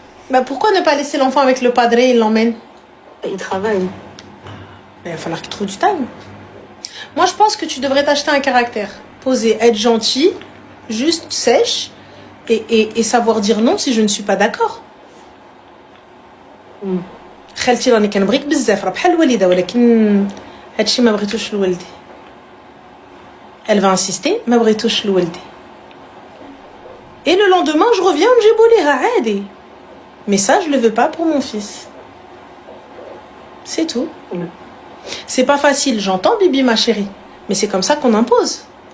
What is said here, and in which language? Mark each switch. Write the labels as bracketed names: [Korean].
[French] Bah pourquoi ne pas laisser l'enfant avec le padre, il l'emmène? Il travaille. Il va falloir qu'il trouve du time. Moi, je pense que tu devrais t'acheter un caractère. Poser, être gentil, juste, sèche, et savoir dire non si je ne suis pas d'accord. [Arabic] خالتي راني كنبغيك بزاف راه بحال الوالده ولكن هادشي ما بغيتوش لولدي. [French] Elle va insister, [Arabic] ما بغيتوش لولدي. [French] Et le lendemain, je reviens, [Arabic] نجيبو ليها عادي. [French] Mais ça, je le veux pas pour mon fils. C'est tout. C'est pas facile, j'entends, Bibi, ma chérie. Mais c'est comme ça qu'on impose.